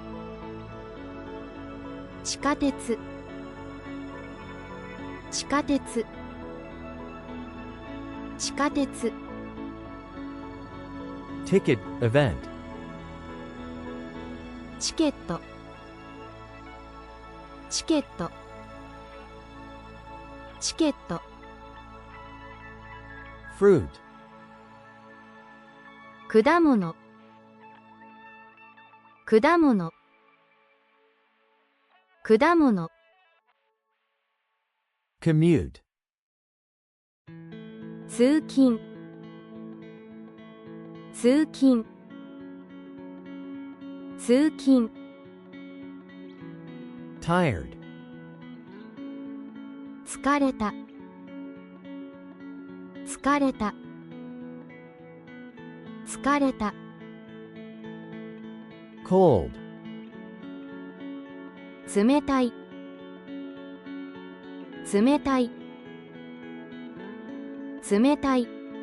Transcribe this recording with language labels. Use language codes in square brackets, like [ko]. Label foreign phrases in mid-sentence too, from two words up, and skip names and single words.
[ja] 地下鉄、地下鉄、地下鉄、 [en] Ticket event. [ja] チケット、チケット、チケット、 [en] Fruit. [ja] 果物、果物、果物、 [en] Commute. [ja] 通勤、通勤、通勤、 [en] Tired. [ja] 疲れた、疲れた、疲れた、 [en] Cold. [ja] 冷たい、冷たい、冷たい、